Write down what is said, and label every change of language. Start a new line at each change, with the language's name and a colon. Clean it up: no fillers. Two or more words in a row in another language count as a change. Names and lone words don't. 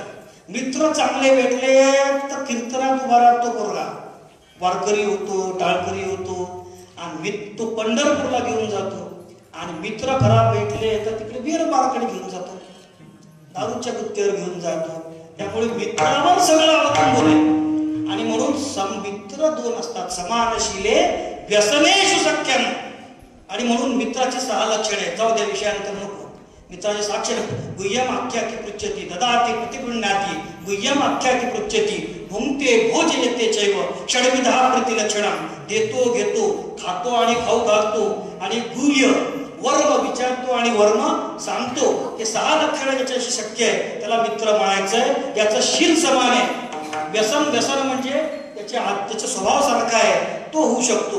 Marathi: मित्र चांगले भेटले तर कीर्तनात उभा राहतो पोरगा, वारकरी होतो, टाळकरी होतो आणि तो पंढरपूरला घेऊन जातो. आणि मित्र खराब भेटले तर तिकडे वीरबाराकडे घेऊन जातो, दारूच्या गुत्त्यावर घेऊन जातो. त्यामुळे मित्रावर सगळं अवलंबून आहे. आणि म्हणून मित्र 2 असतात,
Sanskrit: समानशिले व्यसनेषु सख्यम.
Marathi: आणि म्हणून मित्राचे 6 लक्षणे आहेत. जाऊ द्या, विषयांतर नको.
Sanskrit: मित्राचे साक्षर गुह्यम आख्याकी पृच्छती ददाती प्रतिगृह्णाती गुह्यम आख्याकी पृच्छती भुंक्ते भोजयते चैव षड्विधा प्रतिलक्षणम.
Marathi: देतो, घेतो, खातो आणि खाऊ घालतो आणि गुह्य वर्म विचारतो आणि वर्म सांगतो. हे 6 लक्षणं ज्याच्याशी शक्य आहे त्याला मित्र म्हणायचंय. याचं शील समान आहे. व्यसन म्हणजे त्याच्या स्वभाव सारखा आहे, तो होऊ शकतो.